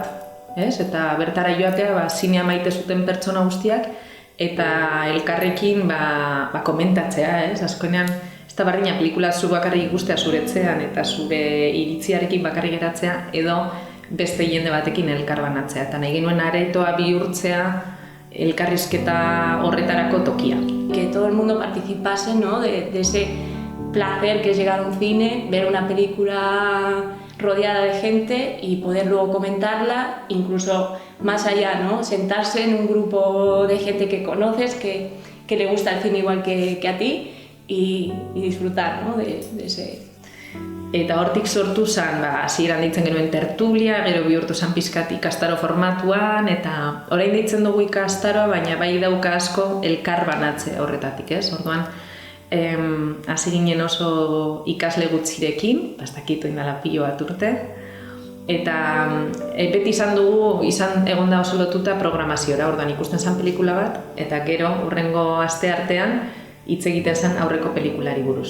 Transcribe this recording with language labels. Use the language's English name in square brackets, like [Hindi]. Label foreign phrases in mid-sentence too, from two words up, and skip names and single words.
[Basque] Eta bertara joatea zinea maite zuten pertsona guztiak eta elkarrekin komentatzea, azkenean ez da bardina pelikula zu bakarrik ikustea zuretzean eta zure iritziarekin bakarrik geratzea edo beste jende batekin elkarbanatzea. Eta nahi genuen aretoa bihurtzea elkarrizketa horretarako tokia. [Spanish] Que todo el mundo participase, ¿no? de ese placer que es llegar a un cine, ver una película rodeada de gente y poder luego comentarla, incluso más allá, ¿no? Sentarse en un grupo de gente que conoces, que le gusta el cine igual que a ti y disfrutar, ¿no? de ese... [Basque] Eta hortik sortu zen, hasieran deitzen genuen tertulia, gero bihurtu zen pizkat ikastaro formatuan, eta orain deitzen dugu ikastaroa, baina bai dauka asko elkar banatze horretatik, ez? Orduan, hasi ginen oso ikasle gutxirekin, ez dakit oindala pilo bat urte, eta beti egon da oso lotuta programaziora, orduan ikusten zen pelikula bat, eta gero hurrengo aste artean hitz egiten zen aurreko pelikulari buruz.